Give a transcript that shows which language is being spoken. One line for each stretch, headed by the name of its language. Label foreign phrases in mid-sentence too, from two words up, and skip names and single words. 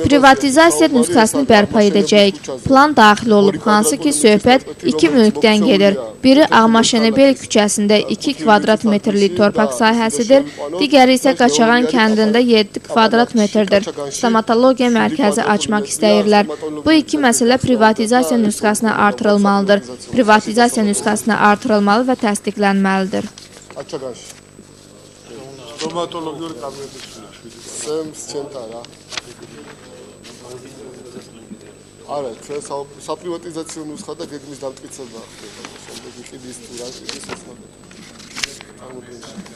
Azerbaijani: Privatizasiya nüsxəsini bərpa edəcəyik. Plan daxil olub, hansı ki söhbət 2 mülkdən gedir. Biri Ağmaşenebel küçəsində 2 kvadrat metrlik torpaq sahəsidir, digəri isə Qaçağan kəndində 7 kvadrat metrdir. Stomatologiya mərkəzi açmaq istəyirlər. Bu iki məsələ privatizasiya nüsxəsinə artırılmalıdır. Privatizasiya nüsxəsinə artırılmalı və təsdiqlənməlidir.
Georgian: სტომატოლოგიური კაბინეტის სემს ჩემთან რა. არა, ჩვენ საპრივატიზაციო ნუსხა და გეგმის დამტკიცება ხდება. შემდეგ იყიდის თუ რა ყიდის ეს მაგათ. წარმოგვიდგენთ.